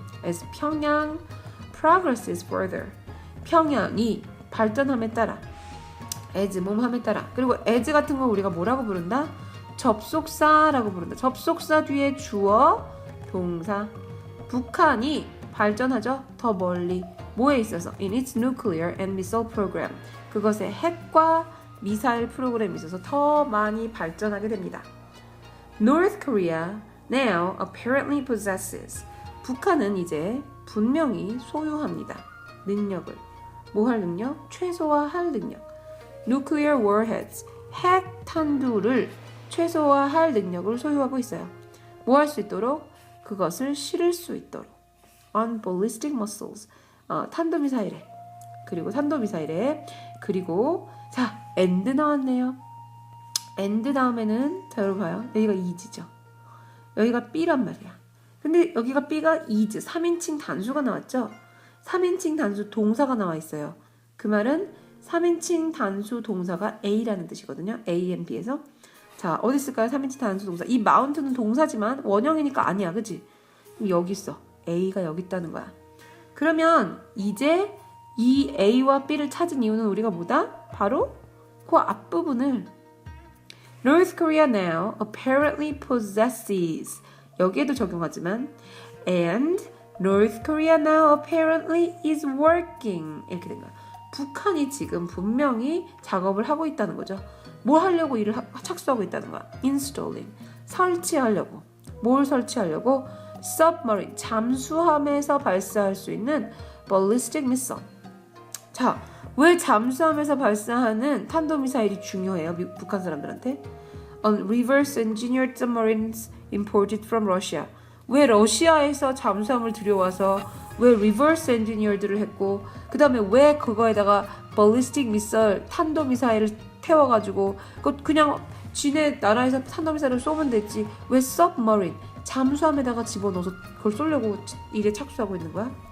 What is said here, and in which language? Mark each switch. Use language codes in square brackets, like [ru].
[en] As 평양 progresses further [ko] 평양이 발전함에 따라 as 몸함에 따라 그리고 as 같은 거 우리가 뭐라고 부른다? 접속사라고 부른다. 접속사 뒤에 주어 동사 북한이 발전하죠. 더 멀리 뭐에 있어서? [en] In its nuclear and missile program. [ko] 그것의 핵과 미사일 프로그램에 있어서 더 많이 발전하게 됩니다. [en] North Korea now apparently possesses. [ko] 북한은 이제 분명히 소유합니다. 능력을. 뭐 할 능력? 최소화할 능력. [en] Nuclear warheads. [ko] 핵 탄두를 최소화할 능력을 소유하고 있어요. 뭐 할 수 있도록? 그것을 실을 수 있도록. [en] On ballistic missiles. [ko] 탄도미사일에 그리고 탄도미사일에 그리고 자 and 나왔네요. and 다음에는 자 여러분 봐요. 여기가 is죠. 여기가 B란 말이야. 근데 여기가 B가 is 3인칭 단수가 나왔죠. 3인칭 단수 동사가 나와 있어요. 그 말은 3인칭 단수 동사가 A라는 뜻이거든요. A and B에서 자, 어디 있을까요? 3인칭 단수 동사. 이 mount는 동사지만 원형이니까 아니야. 그치? 그럼 여기 있어. A가 여기 있다는 거야. 그러면 이제 이 A와 B를 찾은 이유는 우리가 뭐다? 바로 그 앞부분을 [en] North Korea now apparently possesses [ko] 여기에도 적용하지만 [en] and North Korea now apparently is working [ko] 이렇게 된 거야. 북한이 지금 분명히 작업을 하고 있다는 거죠. 뭘 하려고 일을 착수하고 있다는 거야. installing 설치하려고. 뭘 설치하려고? submarine 잠수함에서 발사할 수 있는 ballistic missile. 자, 왜 잠수함에서 발사하는 탄도미사일이 중요해요? 북한 사람들한테? [en] On reverse engineered submarines imported from Russia. [ko] 왜 러시아에서 잠수함을 들여와서 왜 reverse engineered를 했고 그 다음에 왜 그거에다가 ballistic missile 탄도미사일을 태워가지고 그냥 지네 나라에서 탄도미사일을 쏘면 됐지 왜 submarine 잠수함에다가 집어넣어서 그걸 쏘려고 일에 착수하고 있는 거야?